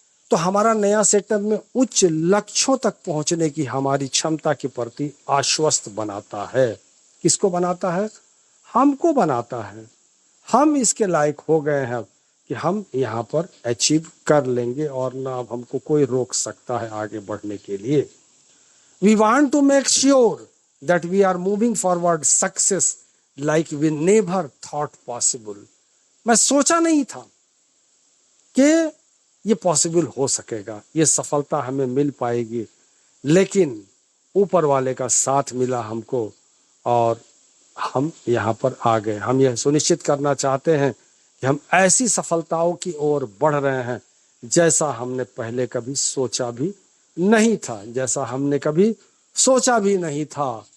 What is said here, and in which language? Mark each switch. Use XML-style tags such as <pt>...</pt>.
<hi>तो हमारा नया सेटअप में उच्च लक्ष्यों तक पहुंचने की हमारी क्षमता के प्रति आश्वस्त बनाता है। किसको बनाता है? हमको बनाता है। हम इसके लायक हो गए हैं कि हम यहाँ पर अचीव कर लेंगे, और ना अब हमको कोई रोक सकता है आगे बढ़ने के लिए।</hi> <en>We want to make sure that we are moving forward success like we never thought possible.</en> <hi>मैं सोचा नहीं था कि ये पॉसिबल हो सकेगा, ये सफलता हमें मिल पाएगी, लेकिन ऊपर वाले का साथ मिला हमको और हम यहाँ पर आ गए। हम यह सुनिश्चित करना चाहते हैं कि हम ऐसी सफलताओं की ओर बढ़ रहे हैं जैसा हमने पहले कभी सोचा भी नहीं था, जैसा हमने कभी सोचा भी नहीं था।</hi>